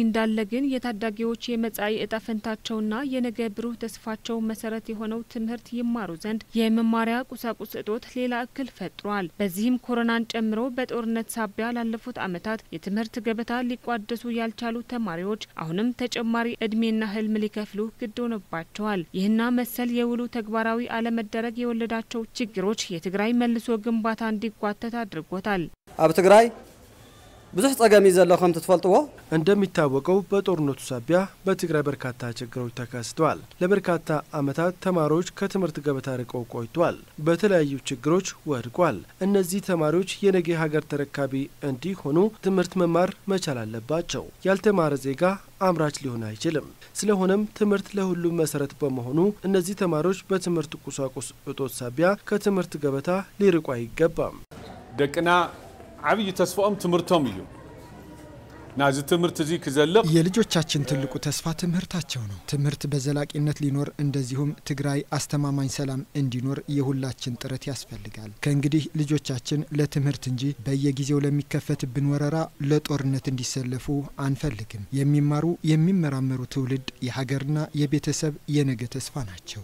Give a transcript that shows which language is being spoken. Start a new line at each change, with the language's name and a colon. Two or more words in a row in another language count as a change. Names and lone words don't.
Amharic: እንዳለ ግን የታዳጊዎች የመጻኢ ዕጣ ፈንታቸውና የነገ ብሩህ ተስፋቸው መሰረት የሆነው ትምህርት ይማሩ ዘንድ የመማሪያ ቁሳቁስ እጦት ሌላ እክል ፈጥሯል። በዚህም ኮሮናን ጨምሮ በጦርነት ሳቢያ ላለፉት ዓመታት የትምህርት ገበታ ሊቋደሱ ያልቻሉ ተማሪዎች አሁንም ተጨማሪ እድሜና ህልም ሊከፍሉ ግድ ሆነባቸዋል። ይህና መሰል የውሉ ተግባራዊ አለመደረግ የወለዳቸው ችግሮች የትግራይ መልሶ ግንባታ እንዲጓተት አድርጎታል።
Tigrinya: አብ ትግራይ ብዙ ጸገም ይዘለው ከም ተፈልጥዎ
Amharic: እንደሚታወቀው በጦርነቱ ሳቢያ በትግራይ በርካታ ችግሮች ተከስተዋል። ለበርካታ ዓመታት ተማሪዎች ከትምህርት ገበታ ርቀው ቆይተዋል። በተለያዩ ችግሮች ወድቋል። እነዚህ ተማሪዎች የነገ ሀገር ተረካቢ እንዲሆኑ ትምህርት መማር መቻል አለባቸው። ያልተማረ ዜጋ አምራች ሊሆን አይችልም። ስለሆነም ትምህርት ለሁሉም መሰረት በመሆኑ እነዚህ ተማሪዎች በትምህርት ቁሳቁስ እጦት ሳቢያ ከትምህርት ገበታ ሊርቁ አይገባም።
Tigrinya: ደቅና አብይ ተስፋም ትምህርቶም እዩ ናዚ ትምህርት እዚ ከዘልቅ
Amharic: የልጆቻችን ትልቁ ተስፋ ትምህርታቸው ነው። ትምህርት በዘላቂነት ሊኖር እንደዚሁም ትግራይ አስተማማኝ ሰላም እንዲኖር የሁላችን ጥረት ያስፈልጋል። ከእንግዲህ ልጆቻችን ለትምህርት እንጂ በየጊዜው ለሚከፈትብን ወረራ ለጦርነት እንዲሰለፉ አንፈልግም። የሚማሩ የሚመራመሩ ትውልድ የሀገርና የቤተሰብ የነገ ተስፋ ናቸው።